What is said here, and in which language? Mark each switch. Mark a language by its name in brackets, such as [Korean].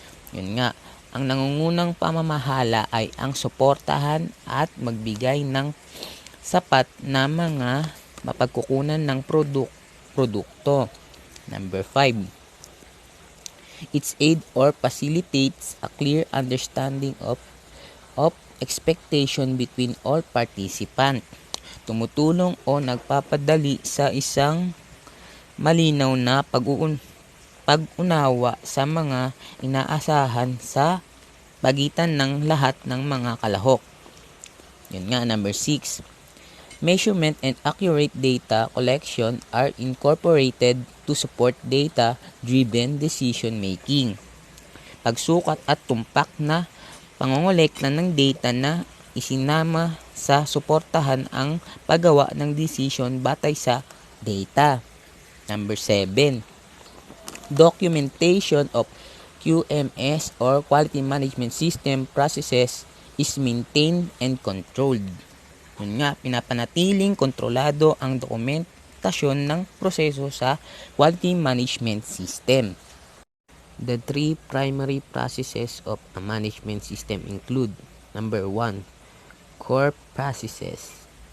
[Filipino] Yun nga, ang nangungunang pamamahala ay ang suportahan at magbigay ng sapat na mga mapagkukunan ng produkto. [English] Number 5, its aid or facilitates a clear understanding of expectation between all participants. [Filipino] Tumutulong o nagpapadali sa isang malinaw na pag-unawa sa mga inaasahan sa pagitan ng lahat ng mga kalahok. Yun nga, number 6. [English] Measurement and accurate data collection are incorporated to support data-driven decision-making. [Filipino] Pagsukat at tumpak na pangongolekta ng data na isinama sa suportahan ang paggawa ng decision batay sa data. [English] Number 7. Documentation of QMS or Quality Management System processes is maintained and controlled. [Filipino] Yun nga, pinapanatiling kontrolado ang dokumentasyon ng proseso sa quality management system. [English] The 3 primary processes of a management system include: number 1, core processes.